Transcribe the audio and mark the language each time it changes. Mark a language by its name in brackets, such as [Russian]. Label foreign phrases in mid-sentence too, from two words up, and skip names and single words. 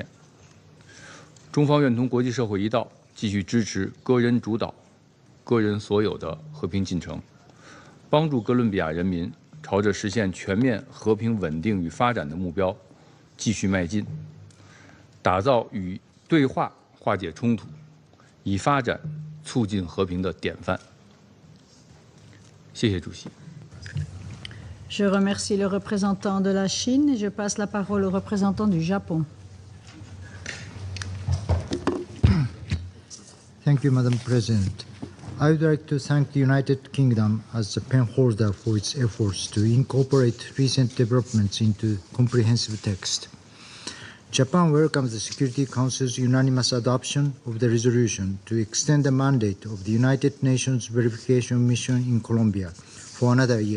[Chinese] 中方愿同国际社会一道，继续支持个人主导、个人所有的和平进程，帮助哥伦比亚人民朝着实现全面和平、稳定与发展的目标继续迈进，打造与对话化解冲突、以发展促进和平的典范。谢谢主席。 [French] Je remercie le représentant de la Chine et je passe la parole au représentant du Japon. [English] Thank you, Madam President. I would like to thank the United Kingdom as the pen holder for its efforts to incorporate recent developments into comprehensive text. Japan welcomes the Security Council's unanimous adoption of the resolution to extend the mandate of the United Nations verification mission in Colombia for another year.